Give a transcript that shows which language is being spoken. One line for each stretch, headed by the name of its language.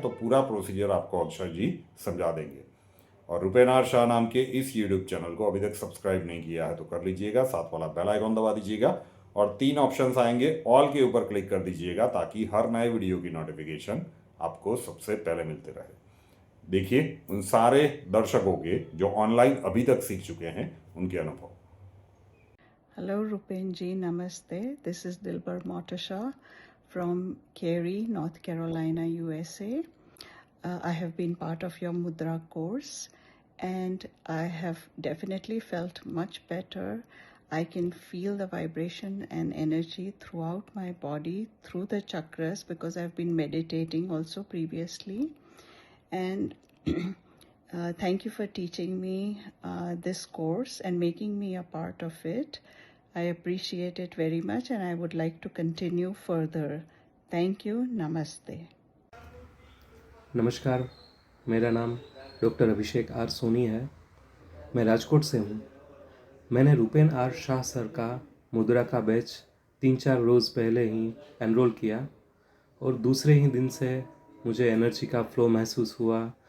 Hindi: तो पूरा प्रोसीजर आपको अक्षय जी समझा देंगे। और रुपेन आर शाह नाम के इस यूट्यूब चैनल को अभी तक सब्सक्राइब नहीं किया है तो कर लीजिएगा, साथ वाला बेल आइकॉन दबा दीजिएगा और 3 ऑप्शंस आएंगे, ऑल के ऊपर क्लिक कर दीजिएगा ताकि हर नए वीडियो की नोटिफिकेशन आपको सबसे पहले मिलते रहे। देखिए उन सारे दर्शकों के जो ऑनलाइन अभी तक सीख चुके हैं उनके अनुभव।
English: Hello Rupen ji, namaste. This is Dilbar Motasha from Cary, North Carolina, USA. I have been part of your Mudra course, and I have definitely felt much better. I can feel the vibration and energy throughout my body through the chakras because I've been meditating also previously. And thank you for teaching me this course and making me a part of it. I appreciate it very much, and I would like to continue further. Thank you. Namaste.
Hindi: नमस्कार, मेरा नाम doctor Abhishek are Soni है। मैं राजकोट से हूँ। मैंने Rupen are Shah sir का मुद्रा का बैच 3-4 रोज़ पहले ही एनरोल किया और दूसरे ही दिन से मुझे एनर्जी का फ्लो महसूस हुआ।